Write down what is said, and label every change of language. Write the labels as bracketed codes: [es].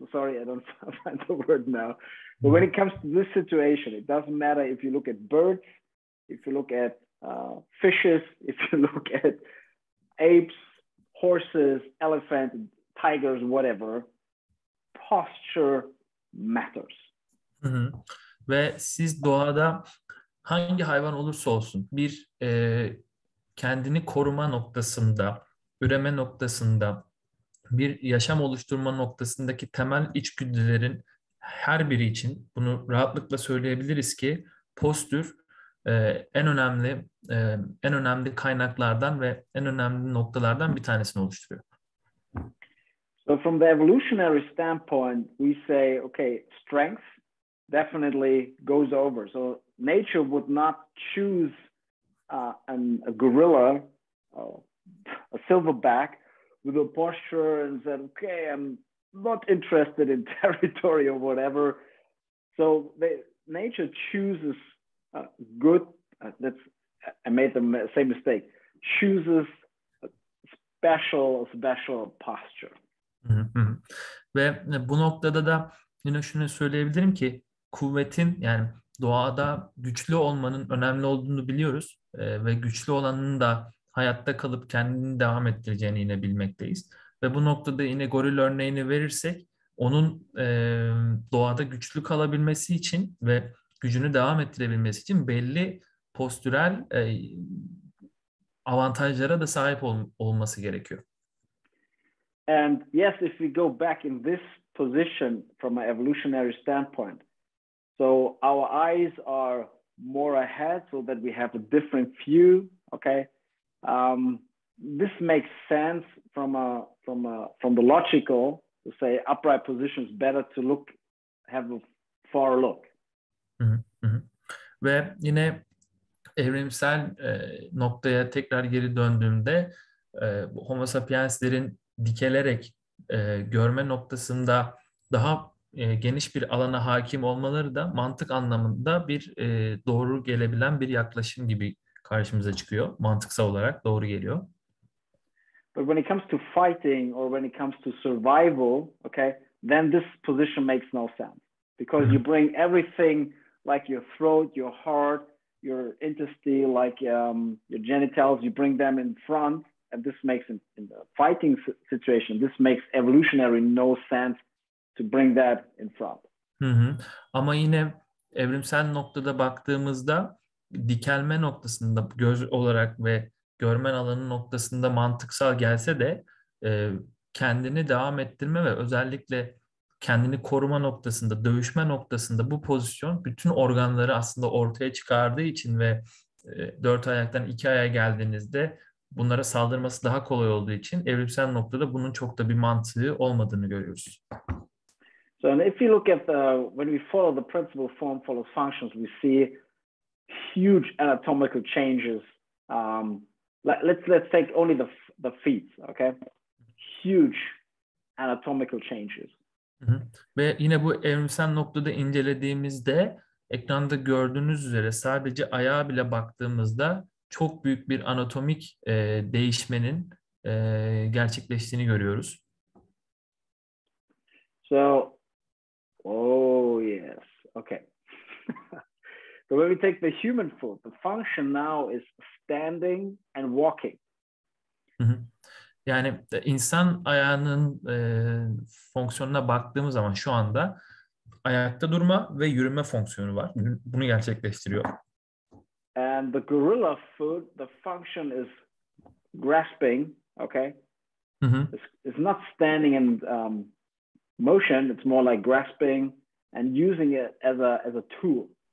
[en] Sorry, I don't find the word now. But when it comes to this situation, it doesn't matter if you look at birds, if you look at fishes, if you look at apes, horses, elephants, tigers, whatever, posture matters. Hı hı. [tr] Ve siz doğada hangi hayvan olursa olsun bir kendini koruma noktasında, üreme noktasında, bir yaşam oluşturma noktasındaki temel içgüdülerin her biri için bunu rahatlıkla söyleyebiliriz ki postür en önemli kaynaklardan ve en önemli noktalardan bir tanesini oluşturuyor. [en] So from the evolutionary standpoint, we say, okay, strength definitely goes over. So nature would not choose a gorilla, a silverback, with a posture and said, okay, I'm not interested in territory or whatever. So nature chooses good, I made the same mistake, chooses a special posture. Hı hı. [tr] Ve bu noktada da yine şunu söyleyebilirim ki kuvvetin yani doğada güçlü olmanın önemli olduğunu biliyoruz ve güçlü olanın da hayatta kalıp kendini devam ettireceğini yine bilmekteyiz. Ve bu noktada yine goril örneğini verirsek onun doğada güçlü kalabilmesi için ve gücünü devam ettirebilmesi için belli postürel avantajlara da sahip olması gerekiyor. [en] And yes, if we go back in this position from an evolutionary standpoint, so our eyes are more ahead so that we have a different view, okay? This makes sense from the logical to say upright position is better to have a far look. Hı hı. [tr] Ve yine evrimsel noktaya tekrar geri döndüğümde Homo sapienslerin dikelerek görme noktasında daha geniş bir alana hakim olmaları da mantık anlamında bir doğru gelebilen bir yaklaşım gibi karşımıza çıkıyor. Mantıksal olarak doğru geliyor. [en] But when it comes to fighting or when it comes to survival, okay, then this position makes no sense because you bring everything like your throat, your heart, your intestine, like your genitals, you bring them in front. And this makes in the fighting situation, this makes evolutionary no sense to bring that in front. Hı hı. [tr] Ama yine evrimsel noktada baktığımızda dikelme noktasında göz olarak ve görmen alanı noktasında mantıksal gelse de kendini devam ettirme ve özellikle kendini koruma noktasında, dövüşme noktasında bu pozisyon bütün organları aslında ortaya çıkardığı için ve 4 ayaktan 2 ayağa geldiğinizde bunlara saldırması daha kolay olduğu için evrimsel noktada bunun çok da bir mantığı olmadığını görüyoruz. [en] So if you look at when we follow the principle form follows functions, we see huge anatomical changes. Let's take only the feet, okay? Huge anatomical changes. Hı hı. [tr] Ve yine bu evrimsel noktada incelediğimizde ekranda gördüğünüz üzere sadece ayağa bile baktığımızda çok büyük bir anatomik değişmenin gerçekleştiğini görüyoruz. [en] So, oh yes, okay. So when we take the human foot, the function now is standing and walking. Hı hı. [tr] Yani insan ayağının fonksiyonuna baktığımız zaman şu anda ayakta durma ve yürüme fonksiyonu var. Bunu gerçekleştiriyor. [en] And the gorilla foot, the function is grasping, okay? Hı hı. It's not standing in motion, it's more like grasping and using it as a tool.